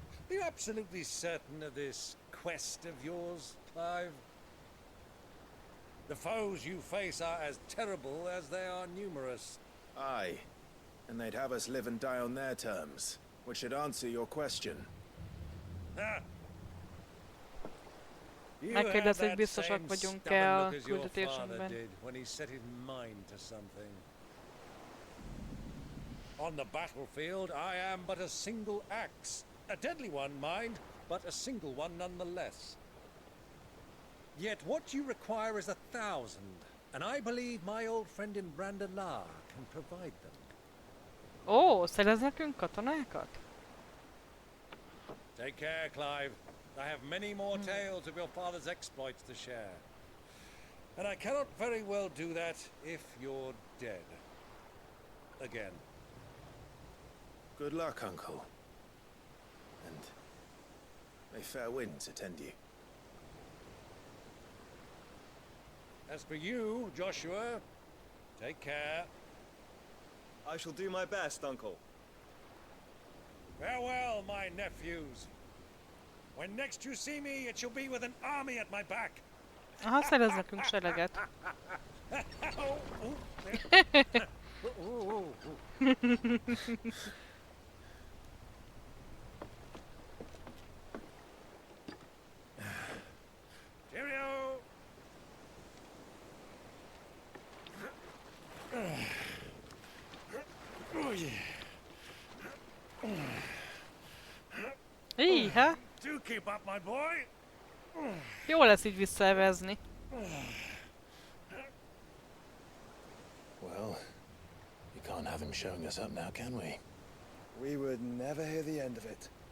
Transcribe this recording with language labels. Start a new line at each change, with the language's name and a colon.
English: Are you absolutely certain of this quest of yours, Clive? The foes you face are as terrible as they are numerous. Aye, and they'd have us live and die on their terms, which should answer your question. Ha!
Hungarian: Megkérdezzük, biztosak vagyunk-e a küldetésünkben.
English: When he set his mind to something. On the battlefield, I am but a single axe. A deadly one, mind, but a single one nonetheless. Yet what you require is 1,000, and I believe my old friend in Brandalar can provide them.
Hungarian: Ó, szerez nekünk katonákat?
English: Take care, Clive. I have many more tales of your father's exploits to share. And I cannot very well do that if you're dead. Again. Good luck, Uncle. And may fair winds attend you. As for you, Joshua, take care. I shall do my best, Uncle. Farewell, my nephews. When next you see me, it shall be with an army at my back.
Hungarian: Aha, szerez nekünk sereget.
English: Cheerio! Íha! Do keep up, my boy.
Hungarian: Jó lesz így visszaevezni.
English: Well, you can't have him showing us up now, can we? We would never hear the end of it.